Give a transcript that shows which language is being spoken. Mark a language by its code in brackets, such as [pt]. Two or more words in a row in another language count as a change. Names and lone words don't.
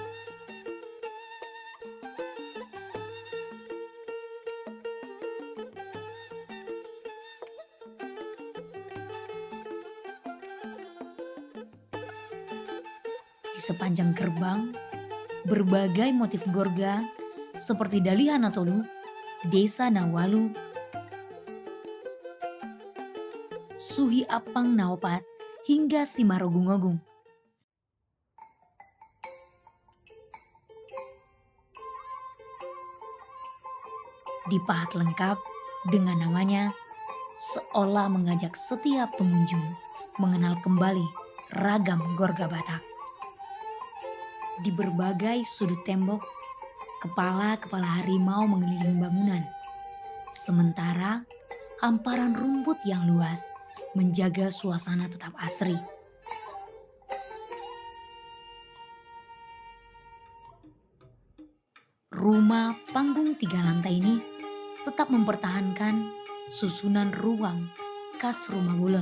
[id] Di sepanjang gerbang, berbagai motif gorga seperti Dalihan Tolu, Desa Nawalu, Suhi Apang Naopat, hingga Simarogung-ogung. Dipahat lengkap dengan namanya, seolah mengajak setiap pengunjung mengenal kembali ragam gorga Batak. Di berbagai sudut tembok, kepala-kepala harimau mengelilingi bangunan. Sementara hamparan rumput yang luas menjaga suasana tetap asri. Rumah panggung 3 lantai ini tetap mempertahankan susunan ruang khas rumah bolon.